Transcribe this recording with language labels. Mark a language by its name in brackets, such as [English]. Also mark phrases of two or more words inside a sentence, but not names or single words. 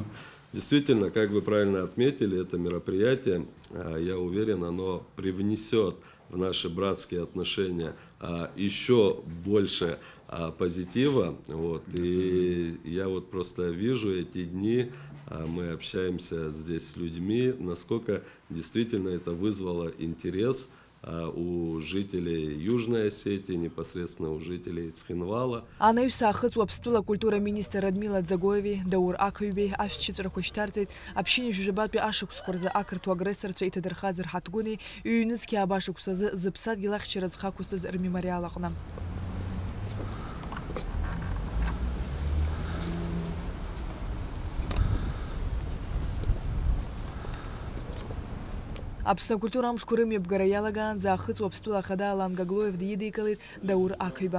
[Russian] Действительно, как вы правильно отметили, это мероприятие, я уверен, оно привнесет в наши братские отношения еще больше позитива. Вот. И я вот просто вижу эти дни, мы общаемся здесь с людьми, насколько действительно это вызвало интерес у жителей Южной Осетии, непосредственно у жителей Цхинвала. [Abkhazian] Анаҩс аахыҵ уаԥстәыла акультура министр Радмила Ӡагоеви, Даур Ақиҩбеи ашәчыҵәрақәа шьҭарҵеит аԥшьыни жәабатәи ашықәсқәа рзы ақырҭуа агрессорцәа иҭадырхаз рҳаҭгәыни ҩ-нызқьи абашықәс азы зыԥсадгьыл ахьчара зхақәысҭаз рмемориал аҟны. Аԥсны акультура амшқәа рымҩаԥгара иалагаанӡа аахыҵ уаԥстәыла ахада Алан Гаглоев дидикылеит Даур Ақиба.